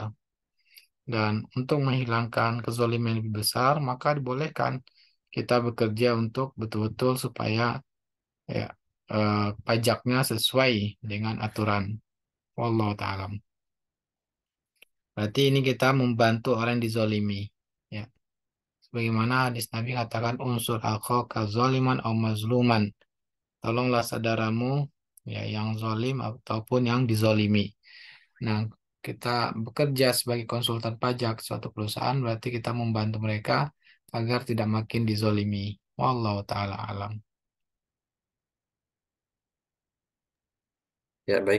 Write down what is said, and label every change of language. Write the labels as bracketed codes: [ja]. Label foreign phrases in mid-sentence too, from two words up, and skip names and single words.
[id] Dan untuk menghilangkan kezoliman yang lebih besar, maka dibolehkan kita bekerja untuk betul-betul supaya ya pajaknya sesuai dengan aturan. [ar] والله تعالى. [id] Berarti ini kita membantu orang yang dizolimi. Ya. Sebagaimana hadis Nabi katakan [ar] انصر أخاك ظالما أو مظلوما. [id] Tolonglah saudaramu ya yang zalim ataupun yang dizolimi. Nah, kita bekerja sebagai konsultan pajak suatu perusahaan berarti kita membantu mereka agar tidak makin dizolimi. [ar] والله تعالى أعلم. [id] Ya, baik.